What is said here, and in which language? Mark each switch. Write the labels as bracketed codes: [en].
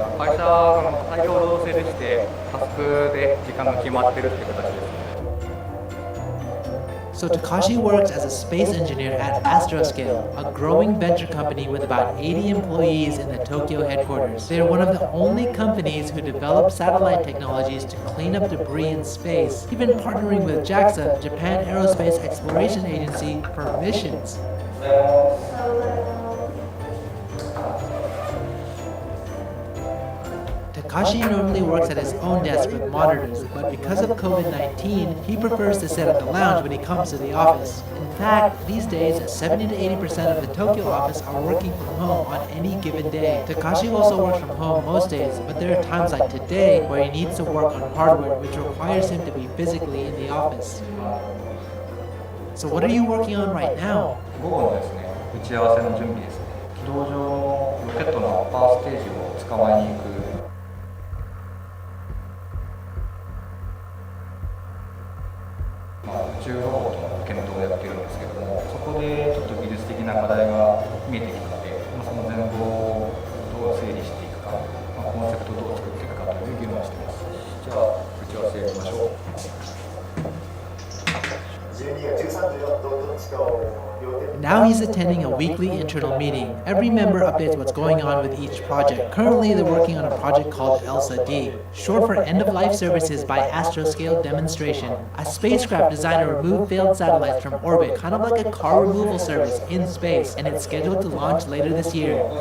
[ja] 会社の裁量労働制でしてタスクで時間が決まってるっていう形です。 [en] So Takashi works as a space engineer at Astroscale, a growing venture company with about 80 employees in the Tokyo headquarters. They are one of the only companies who develop satellite technologies to clean up debris in space, even partnering with JAXA, Japan Aerospace Exploration Agency, for missions. Takashi normally works at his own desk with monitors, but because of COVID-19, he prefers to sit at the lounge when he comes to the office. In fact, these days, 70 to 80% of the Tokyo office are working from home on any given day. Takashi also works from home most days, but there are times like today where he needs to work on hardware, which requires him to be physically in the office. So what are you working on right now? [ja] 午後のですね、打ち合わせの準備ですね。軌道上のロケットのアッパーステージを捕まえに行く。宇宙ロボットの検討をやっているんですけども、そこでちょっと技術的な課題が見えてきたので、その全貌をどう整理していくか、コンセプトをどう作っていくかという議論をしています。じゃあ打ち合わせやりましょう。 [en] Now he's attending a weekly internal meeting. Every member updates what's going on with each project. Currently, they're working on a project called ELSA-D, short for End of Life Services by Astroscale Demonstration. A spacecraft designed to remove failed satellites from orbit, kind of like a car removal service in space, and it's scheduled to launch later this year.